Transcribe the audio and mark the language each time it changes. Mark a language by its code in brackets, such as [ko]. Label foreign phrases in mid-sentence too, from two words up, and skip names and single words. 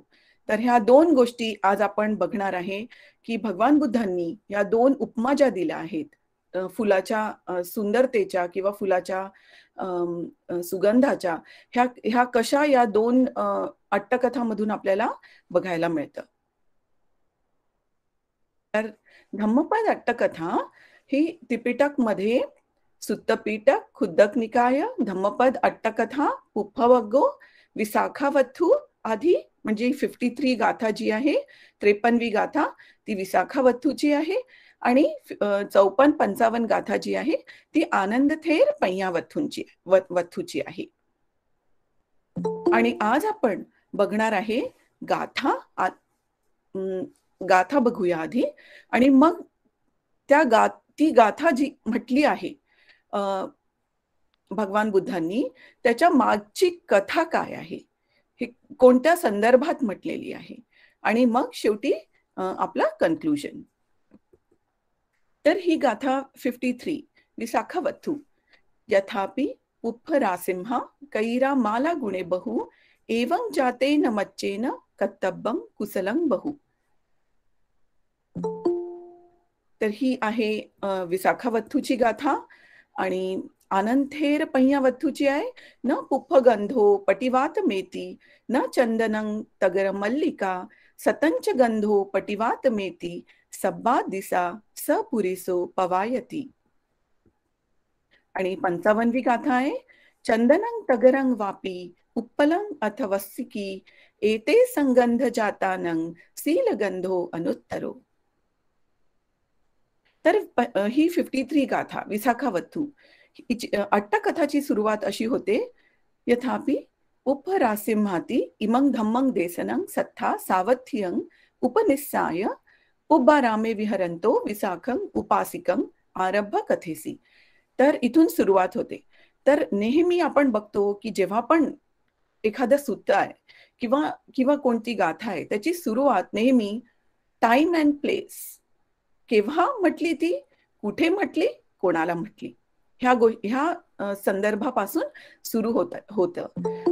[mr] तर ह्या 2 गोष्टी आज आपण बघणार आहे की भगवान बुद्धांनी या 2 उपमा ज्या दिल्या आहेत फुलाच्या सुंदरतेच्या किंवा फुलाच्या सुगंधाच्या, ह्या कशा या 2 अट्टकथामधून आपल्याला बघायला मिळतं. तर धम्मपद अट्टकथा ही त्रिपिटकमध्ये सुत्तपिटक, खुद्दक निकाय, धम्मपद अट्टकथा, पुप्पवग्गो, विसाखावथू आधी म्हणजे 53 गाथा जी आहे, 53वी गाथा ती विसाखावथूची आहे आणि 54-55 गाथा जी आहे ती आनंदथेर वथूची आहे. आणि आज आपण बघणार आहे गाथा. गाथा बघूया आधी आणि मग ती गाथा जी म्हटली आहे भगवान बुद्धांनी, त्याच्या मागची कथा काय आहे, हे कोणत्या संदर्भात म्हटलेली आहे आणि मग शेवटी आपला कन्क्लुजन. तर ही गाथा 53 विसाखावथू. [pi] यथापि पुप्प रासिंहा कैरा माला गुणे बहु एवं जाते न मच्चेन कत्तब्बं कुसलं बहु. [mr] तर ही आहे विसाखावथूची गाथा आणि आनंदथेर पय्यावथूची आहे. [pi] न पुप्पगंधो पटिवात मेती न चंदनं तगर मल्लिका सतंच गंधो पटिवात मेती सब्बा दिसा सपुरिसो पवायती. [mr] आणि 55वी गाथा आहे. [pi] चंदनं तगरं वापी उत्पलं अथवस्सिकी एते संगंध जातानं सीलगंधो अनुत्तरो. [mr] तर ही 53 गाथा विसाखावथू. अट्टकथाची सुरुवात अशी होते. [pi] यथापि पुप्प रासिंहाती इमं धम्मं देसनं सत्था सावथियं उपनिस्साय पुब्बारामे विहरंतो विसाखं उपासिकं आरभ्य कथेसी. [mr] तर इथून सुरुवात होते. तर नेहमी आपण बघतो की जेव्हा पण एखादं सूत्र आहे किंवा कोणती गाथा आहे त्याची सुरुवात नेहमी [en] time and place, [mr] केव्हा म्हटली ती, कुठे म्हटली, कोणाला म्हटली, ह्या संदर्भापासून सुरू होतं.